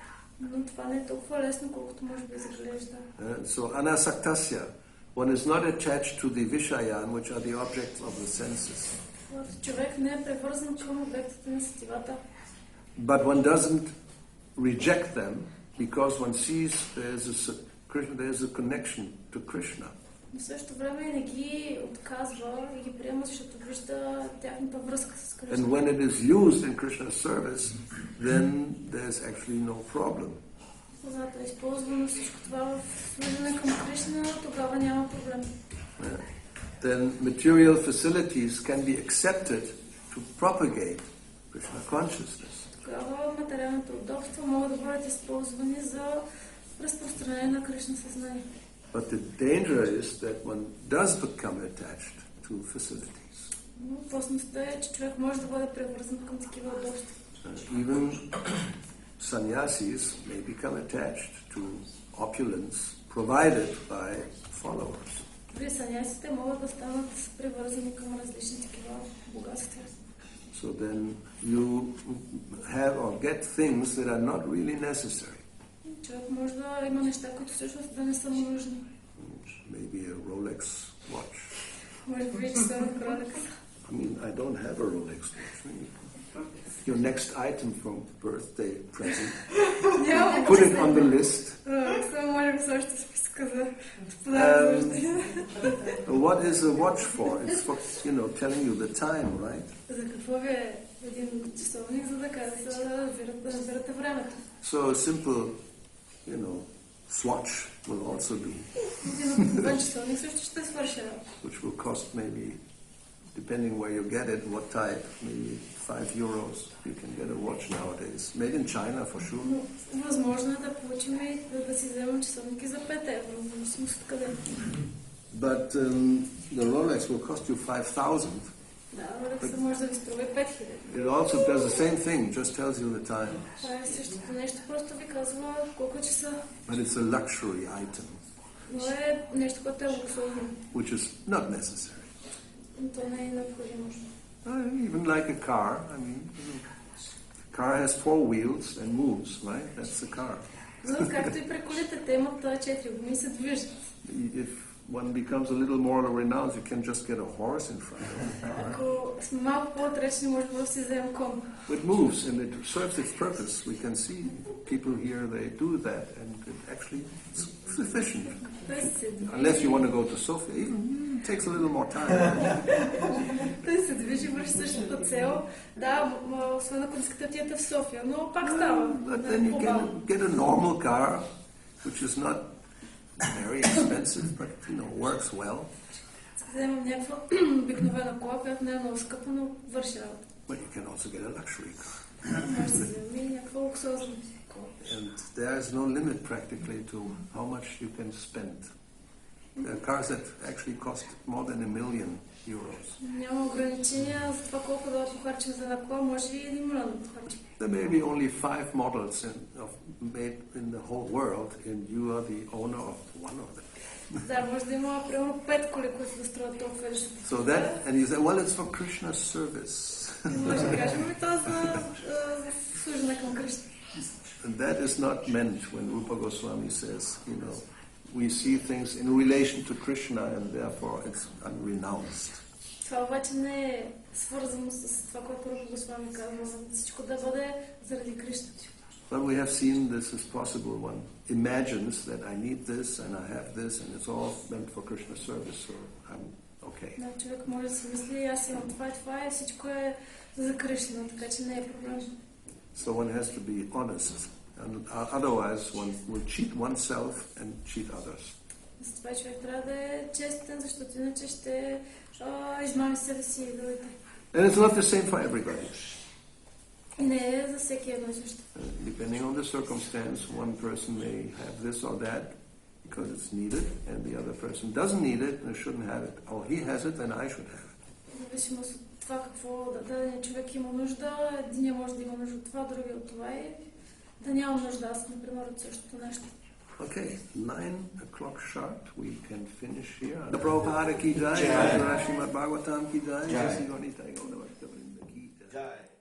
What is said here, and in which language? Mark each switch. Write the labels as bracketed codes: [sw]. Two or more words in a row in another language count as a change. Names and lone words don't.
[en] So anasaktasya, one is not attached to the vishayan, which are the objects of the senses. But one doesn't reject them because one sees there's a connection to Krishna. [bg] Но в същото време не ги отказва и ги приема, защото вижда тяхната връзка с Кришна. [en] And when it is used in Krishna's service, then there's actually no problem. [bg] Когато е използвано всичко това в служене към Кришна, тогава няма проблем. [en] then material facilities can be accepted to propagate Krishna consciousness. [bg] Тогава материалните удобства могат да бъдат използвани за разпространение на Кришна съзнание. [en] But the danger is that one does become attached to facilities. [bg] Но опасността е, че човек може да бъде превързан към такива удобства. [en] Even sannyasis may become attached to opulence provided by followers. [bg] Дори санясите могат да станат превързани към различни такива богатства. [en] So then you have or get things that are not really necessary. [bg] Човек може да има неща, които всъщност да не са му нужни. [en] Maybe a Rolex watch. [bg] Може би часовник Rolex. [en] I mean, I don't have a Rolex watch. Your next item from birthday present. Put it on the list. What is a watch for? It's for, telling you the time, right? So a simple, swatch will also do. Which will cost maybe, depending where you get it, what type, maybe €5. You can get a watch nowadays. Made in China for sure. [bg] Възможно е да получим и да си вземем часовники за €5. [en] But the Rolex will cost you 5,000. [bg] Да, Rolex може да ви струва 5,000. [en] It also does the same thing, just tells you the time. [bg] Това е същото нещо, просто ви казва колко часа. [en] But it's a luxury item. [bg] Но е нещо, което е луксозно. [en] Which is not necessary. [bg] То не е необходимо. [en] Even like a car, a car has 4 wheels and moves, right? That's the car. [bg] Както и при колите, те имат 4 гуми и се движат. [en] If one becomes a little more renounced, you can just get a horse in front of it. [bg] Ако сме малко по-отречени, може да си вземем кон. [en] It moves and it serves its purpose. We can see people here, they do that, and it actually is sufficient. Unless you want to go to Sofia, even it takes a little more time. [bg] Той се движи, върши същата цел. Да, освен ако искате отидете в София, но пак става. [en] But then you can get a normal car, which is not very expensive, but works well. [bg] Вземем някаква обикновена кола, която не е много скъпа, но върши работа. [en] But you can also get a luxury car. [bg] Може да вземем и някаква луксозна кола. [en] And there is no limit practically to how much you can spend. There are cars that actually cost more than €1,000,000. [bg] Няма ограничения за това колко да похарчим за една кола, може и 1 милион да похарчим. [en] There may be only 5 models made in the whole world, and you are the owner of one of them. [bg] Да, може да има примерно 5 коли, които да строят толкова нещата. [en] So that, and you say, well, it's for Krishna's service. [bg] Може да кажем, и това за служене към Кришна. [en] And that is not meant when Rupa Goswami says, we see things in relation to Krishna and therefore it's unrenounced. [bg] Това обаче не е свързано с това, което Рупа Госвами казва, всичко да бъде заради Кришна. [en] But we have seen this is possible. One imagines that I need this and I have this and it's all meant for Krishna's service, so I'm okay. [bg] Да, човек може да си мисли, аз имам това и всичко е за Кришна, така че не е проблем. [en] So one has to be honest, and otherwise one will cheat oneself and cheat others. [bg] Затова човек трябва да е честен, защото иначе ще измами себе си и другите. [en] And it's not the same for everybody. [bg] И не е за всеки едно и също. [en] Depending on the circumstance, one person may have this or that because it's needed, and the other person doesn't need it and shouldn't have it. Or he has it, then I should have it. [bg] Зависимост от това какво даден човек има нужда, единия може да има нужда от това, другия от това и да нямам нужда, аз например от същото нещо. [en] Okay, 9:00 sharp, we can finish here. [hi] Prabhupada ki jai, Srimad Bhagavatam ki jai, Jai.